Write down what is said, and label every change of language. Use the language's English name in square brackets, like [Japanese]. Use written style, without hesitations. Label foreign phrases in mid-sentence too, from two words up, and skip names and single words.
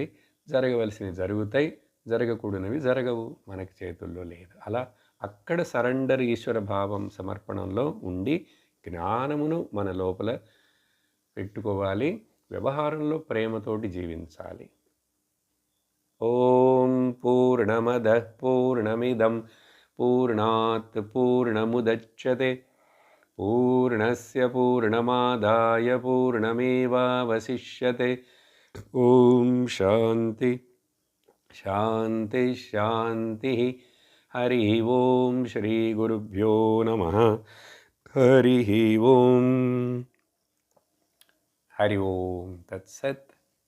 [Telugu] జరగవలసినవి జరుగుతాయి, జరగకూడనివి జరగవు. మనకి చేతుల్లో లేదు. అలా అక్కడ సరెండర్, ఈశ్వర భావం, సమర్పణంలో ఉండి జ్ఞానమును మన లోపల పెట్టుకోవాలి. వ్యవహారంలో ప్రేమతోటి జీవించాలి. [Sanskrit] ఓం పూర్ణమద పూర్ణమిదం పూర్ణాత్ పూర్ణముదచ్యతే పూర్ణస్య పూర్ణమాదాయ పూర్ణమేవావశిష్యతే. ఓం శాంతి శాంతి శాంతి. హరి ఓం. శ్రీ గురుభ్యో నమః. హరి ఓం. హరి ఓం తత్సత్.